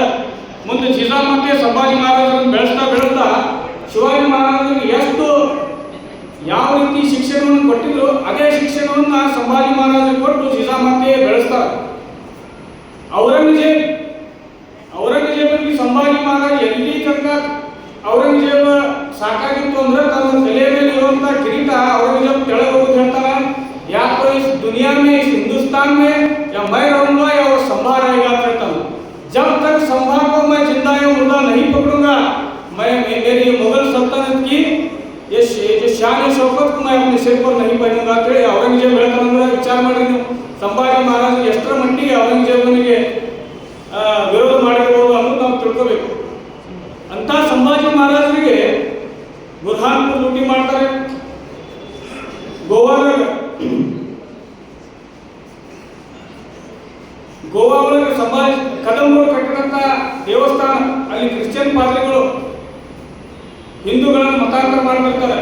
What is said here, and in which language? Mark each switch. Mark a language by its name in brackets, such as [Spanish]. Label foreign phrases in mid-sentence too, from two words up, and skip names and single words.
[Kannada] ಮುಂದೆ ಜಿಜಾಮತ್ತೆ ಸಂಭಾಜಿ ಮಹಾರಾಜರನ್ನು ಬೆಳೆಸ್ತಾ ಶಿವಾಜಿ ಮಹಾರಾಜರಿಗೆ ಎಷ್ಟು ಯಾವ ರೀತಿ ಶಿಕ್ಷಣವನ್ನು ಕೊಟ್ಟಿದ್ರು ಅದೇ ಶಿಕ್ಷಣವನ್ನು ಸಂಭಾಜಿ ಮಹಾರಾಜರು ಕೊಟ್ಟು ಜಿಜಾಮತ್ತೆ ಬೆಳೆಸ್ತಾರೆ. ಔರಂಗಜೇಬನಿಗೆ ಸಂಭಾಜಿ ಮಹಾರಾಜ ಎಲ್ಲಿ ತನಕ ಔರಂಗಜೇಬ ಸಾಕಾಗಿತ್ತು ಅಂದ್ರೆ ತನ್ನ ತಲೆಯ ಮೇಲೆ ಇರುವಂತಹ ಕಿರೀಟ ಔರಂಗಜೇಬ ಕೆಳಗೆ ಹೋಗೋದು ಹೇಳ್ತಾನೆ, ಯಾಕೋ [Hindi] इस दुनिया में इस हिंदुस्तान में या मैं रहूंगा या वो संभा रहेगा कहता हूँ, जब तक संभा को मैं जिंदा या मुर्दा नहीं पकड़ूंगा, मैं मेरी मुगल सल्तनत की ये जो शान शौकत को मैं अपने सिर पर नहीं पहनूंगा [Kannada] ಅಂತೇಳಿ ಔರಂಗಜೇಬ ಹೇಳ್ತಾನಂದ್ರೆ ವಿಚಾರ ಮಾಡಿ ನೀವು ಸಂಭಾಜಿ ಮಹಾರಾಜ ಎಷ್ಟರ ಮಟ್ಟಿಗೆ ಔರಂಗಜೇಬನಿಗೆ ವಿರೋಧ ಮಾಡಿರಬಹುದು ಅನ್ನೋದು ನಾವು ತಿಳ್ಕೋಬೇಕು. ಅಂತ ಸಂಭಾಜಿ ಮಹಾರಾಜರಿಗೆ ಬುರ್ಹಾನ್ಪುರ್ ಲೂಟಿ ಮಾಡ್ತಾರೆ. ಗೋವಾ ಒಳಗೆ ಸಂಭಾಜಿ ಕದಂಬರು ಕಟ್ಟಿದಂತ ದೇವಸ್ಥಾನ ಅಲ್ಲಿ ಕ್ರಿಶ್ಚಿಯನ್ ಪಾದ್ರಿಗಳು ಹಿಂದೂಗಳನ್ನು ಮತಾಂತರ ಮಾಡಿರ್ತಾರೆ.